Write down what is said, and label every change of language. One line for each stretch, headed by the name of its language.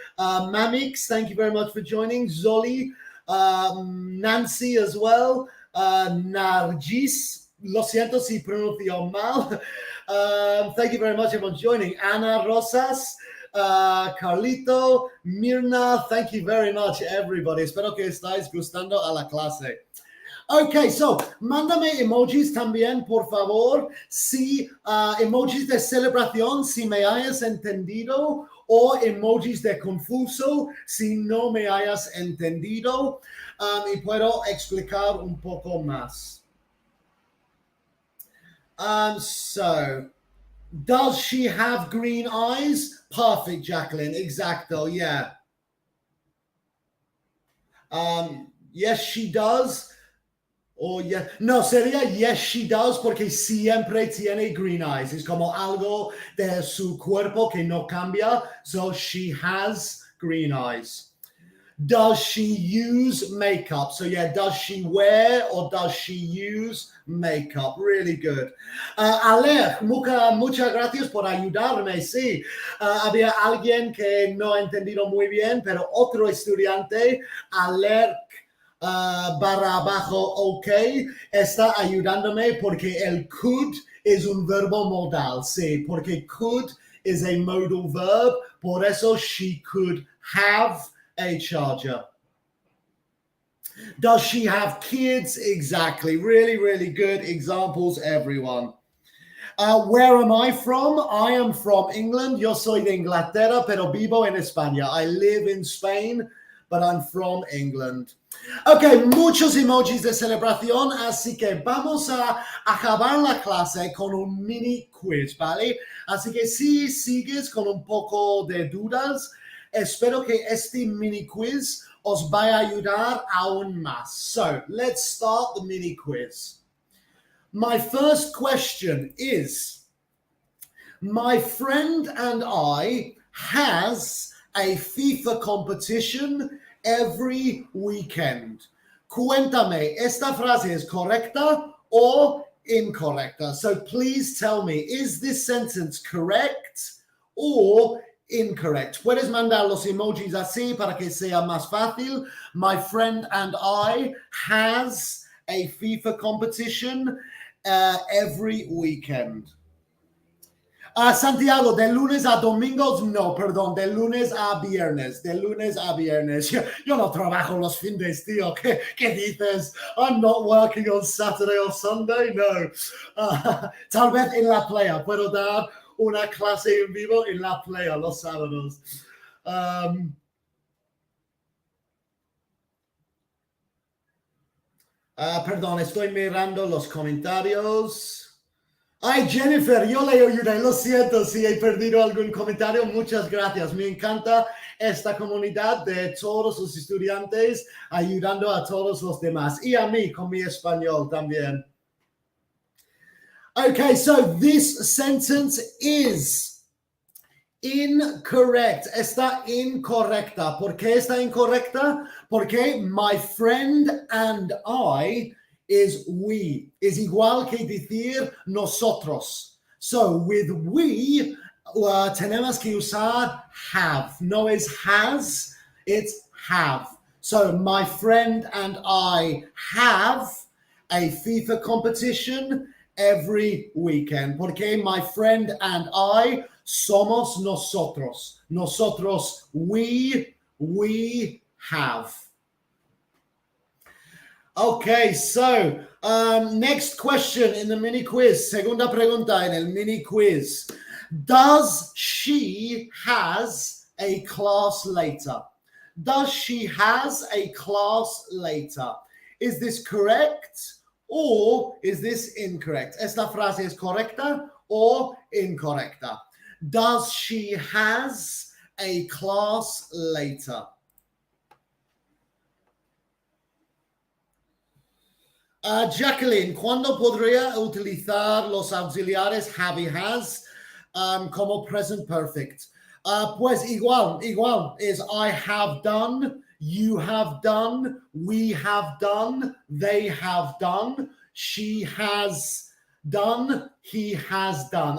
English: Mamix, thank you very much for joining. Zoli, Nancy as well.
Spanish: Nargis, lo siento si pronuncio mal.
English: Thank you very much everyone joining. Ana Rosas, Carlito, Mirna, thank you very much everybody.
Spanish: Espero que estáis gustando a la clase. Ok, so, mándame emojis también, por favor, si emojis de celebración, si me hayas entendido, o emojis de confuso, si no me hayas entendido, y puedo explicar un poco más.
English: So, does she have green eyes? Perfect, Jacqueline, exacto, yeah. Yes, she does. Oh, yeah.
Spanish: No, sería
English: yes, she does,
Spanish: porque siempre tiene
English: green eyes.
Spanish: Es como algo de su cuerpo que no cambia.
English: So she has green eyes. Does she use makeup? So yeah, does she wear or does she use makeup? Really good.
Spanish: Alec, muchas gracias por ayudarme. Sí, había alguien que no ha entendido muy bien, pero otro estudiante, Alec, barra abajo, ok, está ayudándome porque el could es un verbo modal, sí, porque
English: could is a modal verb,
Spanish: por eso
English: she could have a charger. Does she have kids? Exactly. Really, really good examples, everyone. Where am I from? I am from England.
Spanish: Yo soy de Inglaterra, pero vivo en España.
English: I live in Spain, but I'm from England.
Spanish: Ok, muchos emojis de celebración, así que vamos a acabar la clase con un mini quiz, ¿vale? Así que si sigues con un poco de dudas, espero que este mini quiz os vaya a ayudar aún más.
English: So, let's start the mini quiz. My first question is, my friend and I has a FIFA competition every weekend.
Spanish: Cuéntame, ¿esta frase es correcta o incorrecta?
English: So please tell me, is this sentence correct or incorrect?
Spanish: Puedes mandar los emojis así para que sea más fácil. My friend and I has a FIFA competition every weekend. Santiago, de lunes a domingos, no, perdón, de lunes a viernes, de lunes a viernes. Yo no trabajo los fines, tío. ¿Qué dices?
English: I'm not working on Saturday or Sunday, no.
Spanish: Tal vez en la playa, puedo dar una clase en vivo en la playa los sábados. Perdón, estoy mirando los comentarios. Ay, Jennifer, yo le ayudé, lo siento si he perdido algún comentario, muchas gracias. Me encanta esta comunidad de todos los estudiantes ayudando a todos los demás y a mí con mi español también.
English: Okay, so this sentence is incorrect.
Spanish: Está incorrecta. ¿Por qué está incorrecta?
English: Porque my friend and I is we, is
Spanish: igual que decir nosotros.
English: So with we,
Spanish: tenemos que usar
English: have.
Spanish: No es
English: has, it's have. So my friend and I have a FIFA competition every weekend. Porque my friend and I
Spanish: somos nosotros.
English: Nosotros, we have. Okay, so next question in the mini quiz.
Spanish: Segunda pregunta en el mini quiz.
English: Does she has a class later? Does she has a class later? Is this correct or is this incorrect?
Spanish: Esta frase es correcta o incorrecta?
English: Does she has a class later?
Spanish: Jacqueline, ¿cuándo podría utilizar los auxiliares have y has como present perfect? Pues igual,
English: is I have done, you have done, we have done, they have done, she has done, he has done.